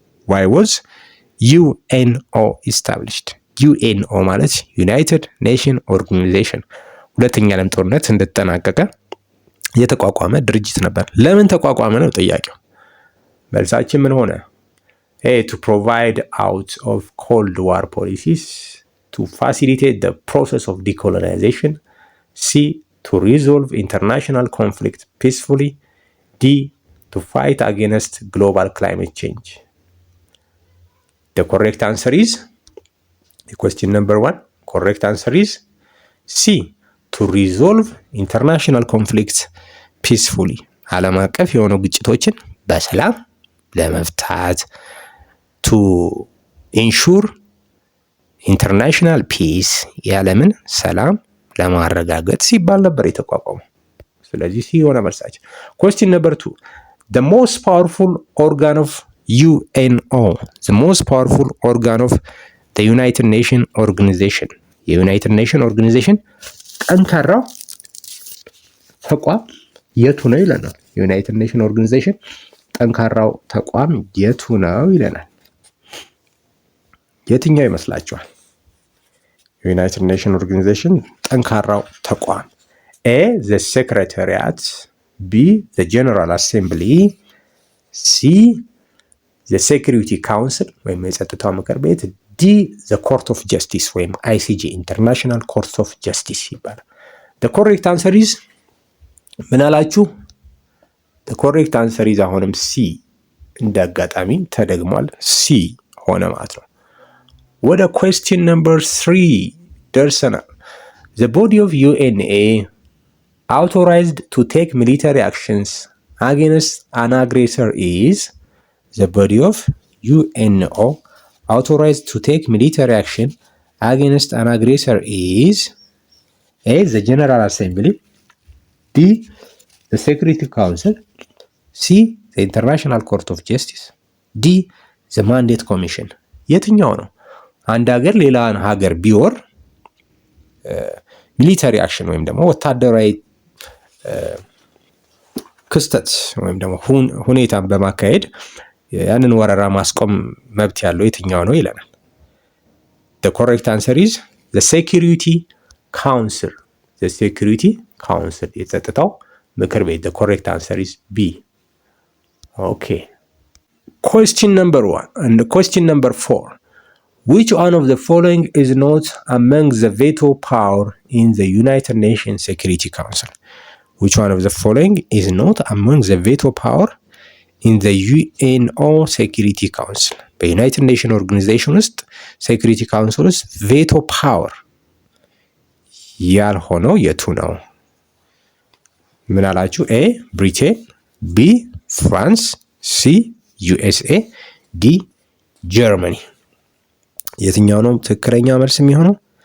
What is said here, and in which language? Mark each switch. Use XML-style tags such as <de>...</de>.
<en>Why was UNO established?</en> <am>UNO ማለት ዩናይትድ ኔሽን ኦርጋናይዜሽን ሁለተኛ ዓለም ጦርነት እንደተጠናቀቀ የተቋቋመ ድርጅት ነበር። ለምን ተቋቋመ ነው ጥያቄው። መልሳችን ምን ሆነ?</am> <en>A to provide out of Cold War policies to facilitate the process of decolonization. C to resolve international conflict peacefully. D to fight against global climate change. The correct answer is question number 1. Correct answer is C to resolve international conflicts peacefully.</en> <am>ዓለም አቀፍ የሆኑ ግጭቶችን በሰላም ለመፍታት</am> <en>to ensure international peace</en> <am>የዓለምን ሰላም ለማረጋገጥ ሲባል ነበር የተቋቋመው። ስለዚህ ሲ የሆነ መልሳችን።</am> <en>question number 2. The most powerful organ of UNO. The most powerful organ of the United Nations Organization.</en> <am>የዩናይትድ ኔሽን ኦርጋናይዜሽን ጠንካራው ተቋም የቱ ነው ይለናል። ዩናይትድ ኔሽን ኦርጋናይዜሽን ጠንካራው ተቋም የቱ ነው ይለናል። የትኛው ይመስላችኋል? ዩናይትድ ኔሽን ኦርጋናይዜሽን ጠንካራው ተቋም</am> <en>A the Secretariat, B the General Assembly, C the Security Council</en> <am>ወይም የጸጥታው ምክር ቤት፣</am> <en>D the Court of Justice ወይም ICJ International Court of Justice ይባላል። The correct answer is</en> <am>ምን አላችሁ?</am> <en>The correct answer is</en> <am>አሁንም C እንደ አጋጣሚ ተደግሟል። C ሆነ ማለት ነው።</am> <en>ወደ question number 3 ደርሰናል። The body of UNA authorized to take military actions against an aggressor is. The body of UNO authorized to take military action against an aggressor is A the General Assembly, B the Security Council, C the International Court of Justice, D the Mandate Commission.</en> <am>የትኛው ነው? አንድ ሀገር ሌላን ሀገር ቢወር ሚሊተሪ አክሽን ወይም ደግሞ ወታደራዊ ክስተት ወይም ደግሞ ሁኔታን በማካሄድ ያንን ወረራ ማስቆም መብት ያለው የትኛው ነው ይለናል።</am> <en>The correct answer is the Security Council. The Security Council</en> <am>የጸጥታው ምክር ቤት።</am> <en>The correct answer is B. Okay. Question number 1 and question number 4. Which one of the following is not among the veto power in the United Nations Security Council? Which one of the following is not among the veto power in the UNO Security Council?</en> <am>በዩናይትድ ኔሽን ኦርጋናይዜሽን ውስጥ ሴኩሪቲ ካውንስል ውስጥ ቬቶ ፓወር ያልሆነው የቱ ነው? ምን አላችሁ? ኤ ብሪቴን፣ ቢ ፍራንስ፣ ሲ ዩኤስኤ፣ ዲ ጀርመኒ። የትኛው ነው ትክክለኛ መልስ የሚሆነው?</am>